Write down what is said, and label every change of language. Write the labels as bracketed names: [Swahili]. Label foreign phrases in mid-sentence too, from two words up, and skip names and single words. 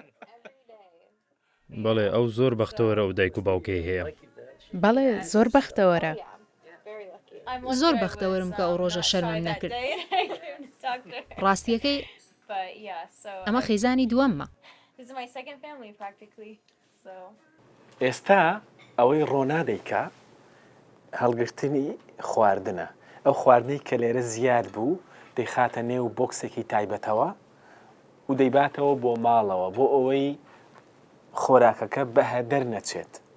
[Central Kurdish] بەڵێ ئەو زۆر بەختەوەرە و دایک و باوکەی هەیە. بەڵێ زۆر بەختەوەرە. زۆر بەختەوەرم کە ئەو ڕۆژە شەرمم نەکرد. ڕاستیەکەی ئەمە خێزانی دووەممە. [English] This is my second family practically. So [Central Kurdish] ئێستا ئەوەی ڕۆنا دەیکا هەڵگرتنی خواردنە ئەو خواردنەی کە لێرە زیاد بوو دەیخاتە نێو بۆکسێکی تایبەتەوە و دەیباتەوە بۆ ماڵەوە بۆ ئەوەی خۆراکەکە بەهەدەر نەچێت